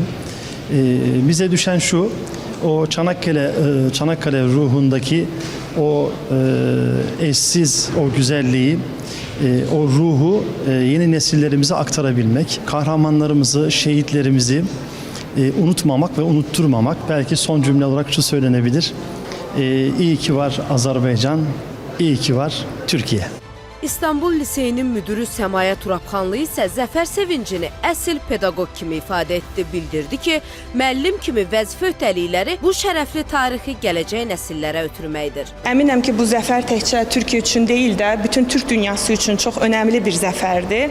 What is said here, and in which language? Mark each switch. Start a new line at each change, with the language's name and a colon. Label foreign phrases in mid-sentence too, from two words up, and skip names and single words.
Turkish: Bize düşen şu, o Çanakkale ruhundaki o eşsiz o güzelliği, o ruhu yeni nesillerimize aktarabilmek, kahramanlarımızı, şehitlerimizi unutmamak ve unutturmamak. Belki son cümle olarak şu söylenebilir: İyi ki var Azerbaycan, iyi ki var Türkiye.
Azerbaijani: İstanbul Liseyinin müdürü Səmaya Turabxanlı isə zəfər sevincini əsl pedaqoq kimi ifadə etdi, bildirdi ki, müəllim kimi vəzifə öhdəlikləri bu şərəfli tarixi gələcək nəsillərə ötürməkdir. Əminəm ki, bu zəfər təkcə Türkiyə üçün deyil də, bütün Türk dünyası üçün çox önəmli bir zəfərdir.